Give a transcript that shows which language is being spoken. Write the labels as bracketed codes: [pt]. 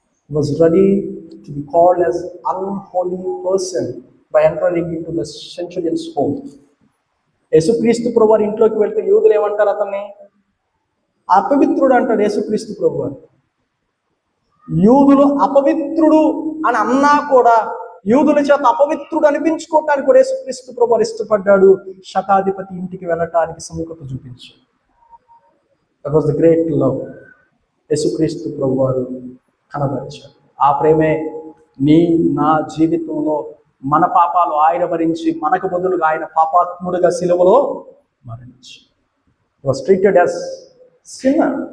[en] He was ready to be called as unholy person by entering into the centurion's home. [te] యేసుక్రీస్తు ప్రభువారు ఇంట్లోకి వెళ్తే యూదులు ఏమంటారు? అతన్ని అపవిత్రుడు అంటాడు యేసుక్రీస్తు ప్రభువారు. యూదులు అపవిత్రుడు అని అన్నా కూడా యూదుల చేత అపవిత్రుడు అనిపించుకోవటానికి కూడా యేసుక్రీస్తు ప్రభువారు ఇష్టపడ్డాడు. శతాధిపతి ఇంటికి వెళ్ళటానికి సుముఖత చూపించాడు. [en] That was the great love. [te] యేసుక్రీస్తు ప్రభువారు కనబరిచాడు. ఆ ప్రేమే నా జీవితంలో మన పాపాలు ఆయన భరించి మనకు బదులుగా ఆయన పాపాత్ముడుగా సిలువలో మరణించాడు. [en] He was treated as sinner.